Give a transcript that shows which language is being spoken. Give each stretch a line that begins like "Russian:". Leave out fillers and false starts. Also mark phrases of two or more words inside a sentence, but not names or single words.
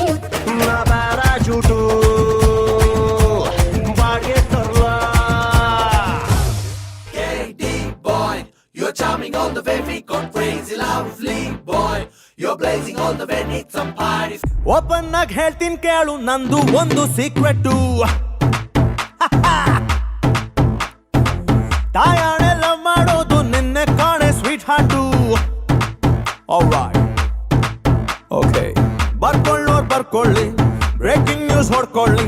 Kannada: ಜೂಟು ಬಾಗೆ ತರ್ಲ.
English: KD boy, you're charming all the way, we got crazy lovely boy, you're blazing all the way, need some parties.
Kannada: ಓಪನ್ ಆಗಿ ಹೇಳ್ತೀನಿ ಕೇಳು, ನಂದು ಒಂದು ಸೀಕ್ರೆಟ್. ತಾಯಾಣೆಲ್ಲ ಮಾಡೋದು ನಿನ್ನೆ ಕಾಣೆ
English: sweet heart.
Kannada: ಓಕೆ, ಬರ್ಕೊಳ್ಳಿ,
English: breaking news
Kannada: ಹೊಡ್ಕೊಳ್ಳಿ.